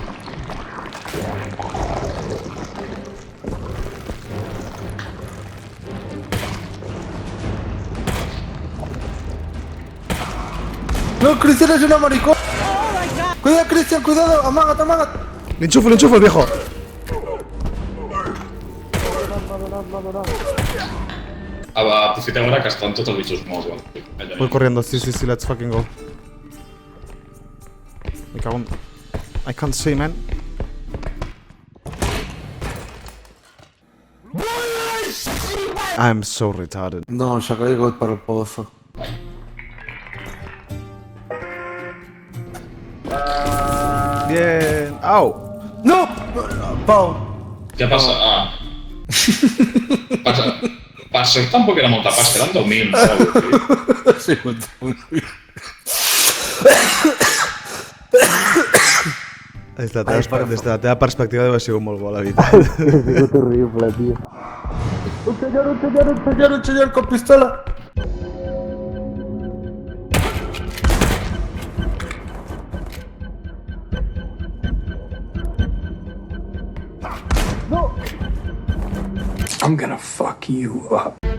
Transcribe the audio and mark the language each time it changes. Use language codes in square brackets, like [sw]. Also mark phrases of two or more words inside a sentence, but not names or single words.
[es] No, Cristian es una maricón. Cuidado, Cristian, cuidado. [ca] Amagat. [es] L'enxufo, el viejo. [ca] Aprofiteu ara que estan tots els bitxos morts. [es] Voy corriendo, sí, [en] let's fucking go. [es] Me cago en... [en] I can't see, man. I'm so retarded. [ca] No, s'ha caigut per el pozo. [es] Bien. Au. [ca] No! Pau. Què passa? Per sort tampoc era molta pasta, eren 10.000, no? Ha sigut Des de la teva perspectiva deu haver sigut molt bo, la veritat. Ha sigut horrible, tio. Un senyor con pistola. [en] I'm gonna fuck you up.